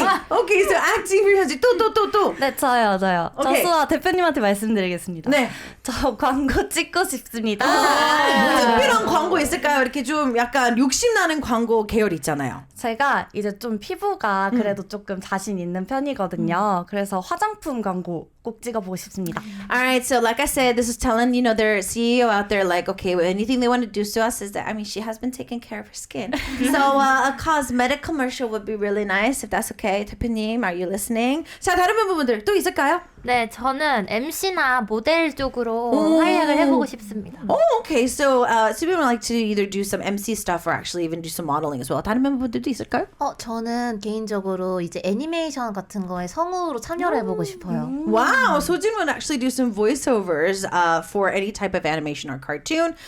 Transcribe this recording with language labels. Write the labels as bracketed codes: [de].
[en] 오케이, so acting for 현지 또. [ko] 네, 저요. 오케이. 저수아 대표님한테 말씀드리겠습니다. 네. 저 광고 찍고 싶습니다. 특별한 광고 있을까요? 이렇게 좀 약간 욕심나는 광고 계열 있잖아요. 제가 이제 좀 피부가 그래도 조금 자신 있는 편이거든요. 그래서 화장품 광고 꼭 찍어보고 싶습니다. [en] Alright, so like I said, this is telling, their CEO out there, like, okay, anything they want to do to us is that, she has been taking care of her skin. So a cosmetic commercial would be really nice, if that's okay. 대표님, are you listening? [ko] 자, 다른 멤버분들 또 있을까요? 네, 저는 MC나 모델 쪽으로 활약을 해보고 싶습니다. [en] Oh, okay. So, we would like to either do some MC stuff or actually even do some modeling as well. [ko] 다른 멤버분들도 있을까요? 저는 개인적으로 이제 애니메이션 같은 거에 성우로 참여를 해보고 싶어요. [en] Wow, so Jin would actually do some voiceovers for any type of animation or cartoon.